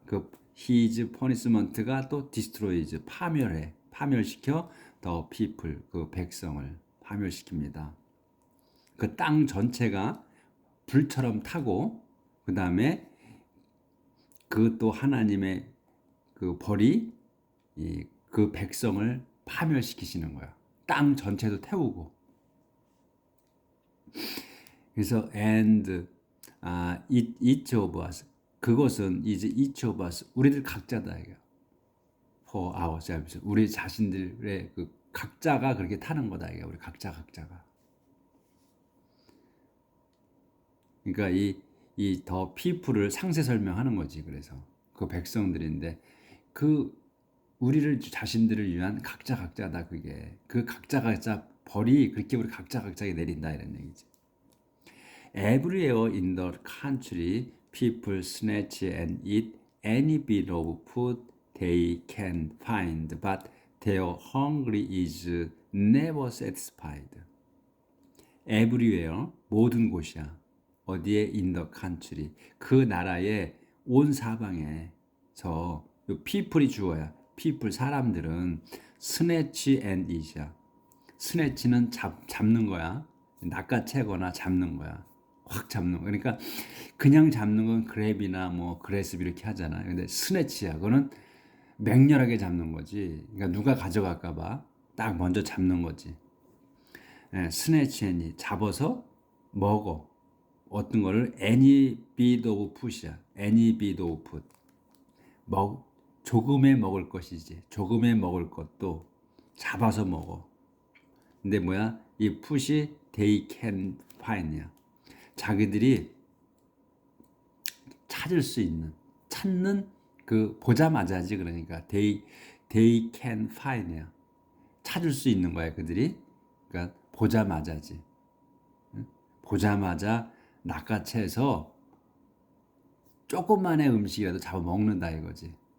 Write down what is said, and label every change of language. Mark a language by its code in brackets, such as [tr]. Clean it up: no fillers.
[ko] 그 [en] 히즈 퍼니스먼트가 [ko] 또 [en] 디스트로이즈, [ko] 파멸시켜 [en] 더 피플, [ko] 그 백성을 파멸시킵니다. 그 땅 전체가 불처럼 타고, 그 다음에 그 또 하나님의 그 벌이 그 백성을 파멸시키시는 거야. 땅 전체도 태우고. 그래서 [en] and each of us, [ko] 그것은 이제 each of us, 우리들 각자다 이거. [en] for ourselves, [ko] 우리 자신들의 그 각자가 그렇게 타는 거다 이게. 우리 각자가. 그러니까 이 더 people을 상세 설명하는 거지. 그래서 그 백성들인데 그 우리를 자신들을 위한 각자다 그게. 그 각자 벌이 그렇게 우리 각자에게 내린다 이런 얘기지. [en] Everywhere in the country, people snatch and eat any bit of food they can find, but their hunger is never satisfied. Everywhere, [ko] 모든 곳이야. 어디에? [en] In the country, [ko] 그 나라의 온 사방에서 people이 주어야. [en] people, [ko] 사람들은 [en] snatch and eat이야. [ko] snatch는 잡는 거야. 낚아채거나 잡는 거야. 확 잡는 거. 그러니까 그냥 잡는 건 그랩이나 뭐 그래스비 이렇게 하잖아요. 근데 스네치야. 그거는 맹렬하게 잡는 거지. 그러니까 누가 가져갈까 봐 딱 먼저 잡는 거지. 스네치니 잡아서 먹어. 어떤 거를 [en] any bit of food이야. any bit of food. [ko] 조금에 먹을 것이지. 조금에 먹을 것도 잡아서 먹어. 근데 뭐야? [en] 이 food이 they can find이야. [ko] 자기들이 찾을 수 있는, 찾는 그 보자마자지. 그러니까 [en] they can find이야. [ko] 찾을 수 있는 거야 그들이. 그러니까 보자마자지. 보자마자 낚아채서 조금만의 음식이라도 잡아 먹는다 이거지.